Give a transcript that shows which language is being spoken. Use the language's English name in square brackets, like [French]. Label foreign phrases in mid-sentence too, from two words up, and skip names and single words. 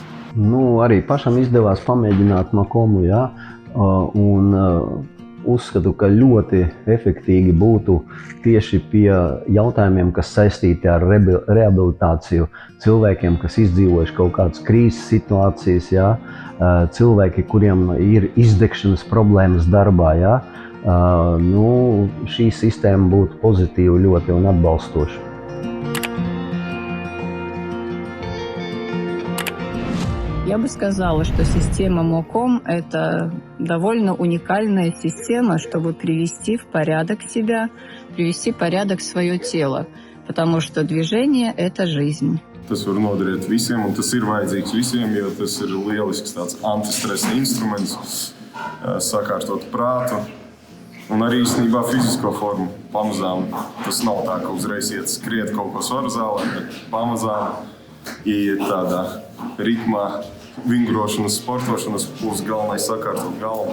[Latvian] Arī pašam izdevās pamēģināt Mokomu, jā, un uzskatu, ka ļoti efektīgi būtu tieši pie jautājumiem, kas saistīti ar rehabilitāciju cilvēkiem, kas izdzīvojuši kaut kādas krīzes situācijas, jā, cilvēki, kuriem ir izdegšanas problēmas darbā. Jā. Šī sistēma būtu pozitīva ļoti un atbalstoša. [Russian] Я бы сказала, что система МОКОМ – это довольно уникальная система, чтобы привести в порядок себя, привести в порядок свое тело, потому что движение – это жизнь. [Latvian] Tas var noderēt visiem, un tas ir vajadzīgs visiem, jo tas ir lielisks tāds antistresa instruments, sakārtot prātu un arī īstenībā fizisko formu pamazām. Tas nav tā, ka uzreiz iet skriet kaut ko svaru zālē, bet pamazām iet tādā ritmā, vingrošanas, sportošanas, būs galvenais sakārtot galvu.